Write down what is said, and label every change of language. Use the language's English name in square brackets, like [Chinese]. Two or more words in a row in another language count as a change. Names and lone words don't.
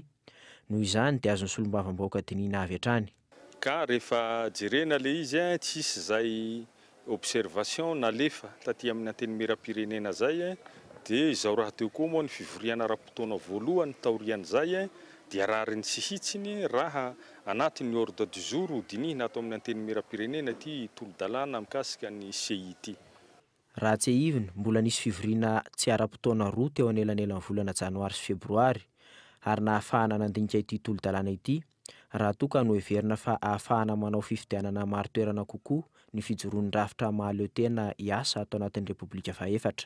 [Malagasy] Noho izany dia azony solombavambaoka dinina avy hatrany. Ka rehefa jerena le izy tsisy zay observation nalefa taty amin'ny anteny miram-pirenena zay dia izao raha teo koa moa ny fivoriana ra-potoana voalohany taorian'izay dia rariny tsy hitsiny raha anatin'ny [French] ordre du jour [Malagasy] dinihina ato amin'ny anteny miram-pirenena ity tolo-dalàna mikasika ny CIT. Raha tsy hiviny mbola nisy fivoriana tsy ara-potoana roa teo anelanelan'ny volana janoary sy febroary ary nahafahana nandinika ity tolo-dalàna ity raha toa ka no heverina fa ahafahana manao fifidianana maro toerana kokoa ny fijoroan'ny rafitra mahaleo tena hiasa atao anatin'ny Repoblika Faefatra.